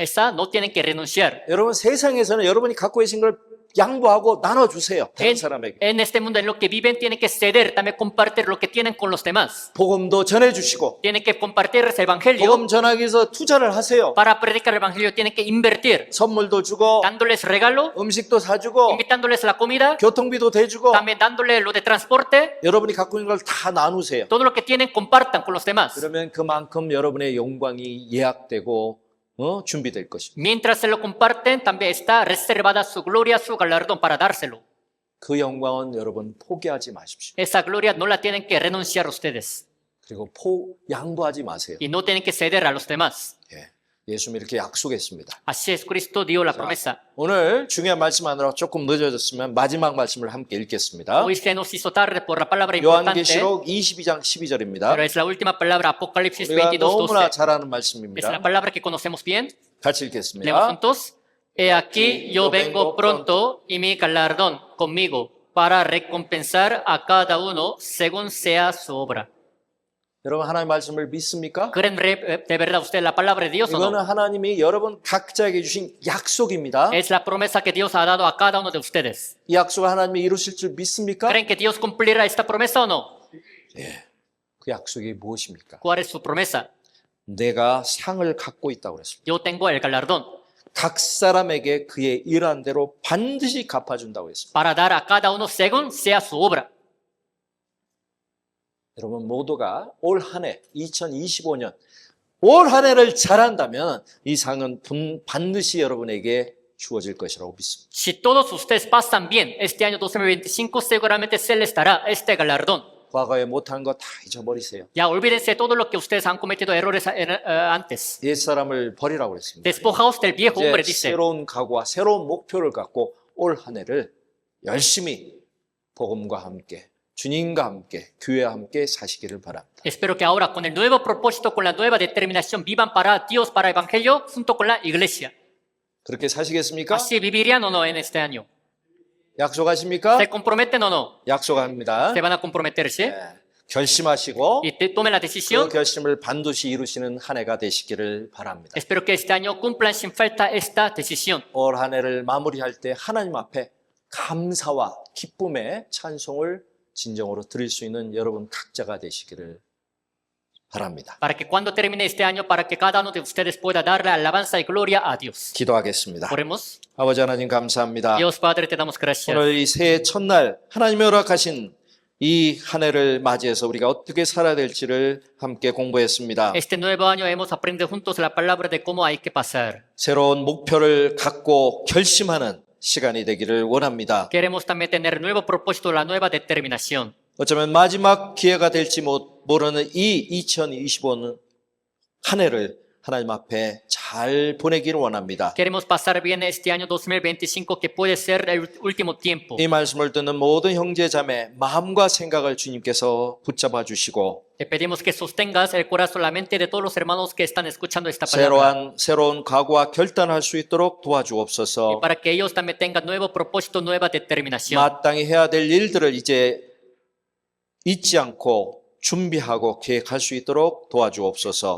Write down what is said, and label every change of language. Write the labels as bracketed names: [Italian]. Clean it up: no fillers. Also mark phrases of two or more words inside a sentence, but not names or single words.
[Spanish] Esa no tienen que renunciar. [Korean] 여러분 세상에서는 여러분이 갖고 계신 걸 양보하고 나눠주세요. 다른 사람에게. [Spanish] En este mundo en lo que viven tienen que ceder, también compartir lo que tienen con los demás. [Korean] 복음도 전해주시고 [Spanish] Tienen que compartir ese evangelio. [Korean] 복음 전하기 위해서 투자를 하세요. [Spanish] Para predicar el evangelio tienen que invertir, [Korean] 선물도 주고 [Spanish] dándoles regalo, [Korean] 음식도 사주고 [Spanish] invitándoles la comida, [Korean] 교통비도 대주고 [Spanish] también dándole lo de transporte. [Korean] 여러분이 갖고 있는 걸 다 나누세요. [Spanish] Todo lo que tienen compartan con los demás. [Korean] 그러면 그만큼 여러분의 영광이 예약되고 준비될 것입니다. [Spanish] Mientras se lo comparten, también está reservada su gloria, su galardón para dárselo. [Korean] 그 영광은 여러분 포기하지 마십시오. [Spanish] Esa gloria no la tienen que renunciar ustedes [Korean] 그리고 양보하지 마세요. [Spanish] y no tienen que ceder a los demás. [Korean] 예, 예수님이 이렇게 약속했습니다. [Spanish] Así es, Cristo dio la promesa. [Korean] 오늘 중요한 말씀 하느라 조금 늦어졌으면 마지막 말씀을 함께 읽겠습니다. [Spanish] Hoy se nos hizo tarde por la palabra importante, [Korean] 요한계시록 22장 12절입니다. [Spanish] pero es la última palabra, Apocalipsis [Korean] 우리가 [Spanish] 22, [Korean] 너무나 [Spanish] 12. [Korean] 잘 아는 [Spanish] Es la [Korean] 말씀입니다. [Spanish] palabra que conocemos bien. [Korean] 같이 [Spanish] Leemos [Korean] 읽겠습니다. [Spanish] juntos. He aquí yo vengo pronto y mi galardón conmigo para recompensar a cada uno según sea su obra. [Korean] 여러분 하나님 말씀을 믿습니까? [Spanish] ¿Creen de verdad usted la palabra de Dios o [Korean] 이거는 [Spanish] no? [Korean] 하나님이 여러분 각자에게 주신 약속입니다. [Spanish] Es la promesa que Dios ha dado a cada uno de ustedes. [Korean] 이 약속을 하나님이 이루실 줄 믿습니까? [Spanish] ¿Creen que Dios cumplirá esta promesa o no? [Korean] 그 약속이 무엇입니까? [Spanish] ¿Cuál es su promesa? [Korean] 내가 상을 갖고 있다고 그랬습니다. [Spanish] Yo tengo el galardón [Korean] 각 사람에게 그의 일한 대로 반드시 갚아준다고 했습니다. [Spanish] para dar a cada uno según sea su obra. [Korean] 여러분 모두가 올 한 해 2025년 올 한 해를 잘한다면 이 상은 반드시 여러분에게 주어질 것이라고 믿습니다. [Spanish] Si todos ustedes pasan bien este año 2025, seguramente se les dará este galardón. [Korean] 과거에 못한 거 다 잊어버리세요. [Spanish] Ya olvídense todo lo que ustedes han cometido errores antes. [Korean] 옛사람을 버리라고 그랬습니다. [Spanish] Despojaos del viejo hombre, [Korean] 이제 [Spanish] dice. [Korean] 새로운 각오와 새로운 목표를 갖고 올 한 해를 열심히 복음과 함께 주님과 함께 교회와 함께 사시기를 바랍니다. [Spanish] Espero que ahora con el nuevo propósito, con la nueva determinación, vivan para Dios, para el Evangelio, junto con la iglesia. [Korean] 그렇게 사시겠습니까? [Spanish] ¿Así vivirían o no en este año? [Korean] 약속하십니까? [Spanish] ¿Se comprometen o no? [Korean] 약속합니다. [Spanish] ¿Se van a comprometerse? [Korean] 결심하시고 [Spanish] Y tomen la [Korean] 그 [Spanish] decisión. [Korean] 결심을 반드시 이루시는 한 해가 되시기를 바랍니다. [Spanish] Espero que este año cumplan sin falta esta decisión. [Korean] 올 한 해를 마무리할 때 하나님 앞에 감사와 기쁨의 찬송을 진정으로 드릴 수 있는 여러분 각자가 되시기를 바랍니다. [Spanish] Para que cuando termine este año, para que cada uno de ustedes pueda darle alabanza y gloria a Dios. [Korean] 기도하겠습니다. [Spanish] Oremos. [Korean] 아버지 하나님 감사합니다. [Spanish] Dios Padre, te damos gracias. [Korean] 오늘 이 새해 첫날 하나님이 허락하신 이 한 해를 맞이해서 우리가 어떻게 살아야 될지를 함께 공부했습니다. [Spanish] Este nuevo año hemos aprendido juntos la palabra de cómo hay que pasar. [Korean] 새로운 목표를 갖고 결심하는 시간이 되기를 원합니다. [Spanish] Queremos también tener nuevo propósito, la nueva determinación. [Korean] 어쩌면 마지막 기회가 될지 모르는 이 2025년 한 해를 하나님 앞에 잘 보내기를 원합니다. [Spanish] Queremos pasar bien este año 2025, que puede ser el último tiempo. [Korean] 이 말씀을 듣는 모든 형제 자매 마음과 생각을 주님께서 붙잡아 주시고 [Spanish] Te pedimos que sostengas el corazón, la mente de todos los hermanos que están escuchando esta palabra. [Korean] 새로운 각오와 결단할 수 있도록 도와주옵소서. [Spanish] Para que ellos también tengan nuevo propósito, nueva determinación. [Korean] 마땅히 해야 될 일들을 이제 잊지 않고 준비하고 계획할 수 있도록 도와주옵소서.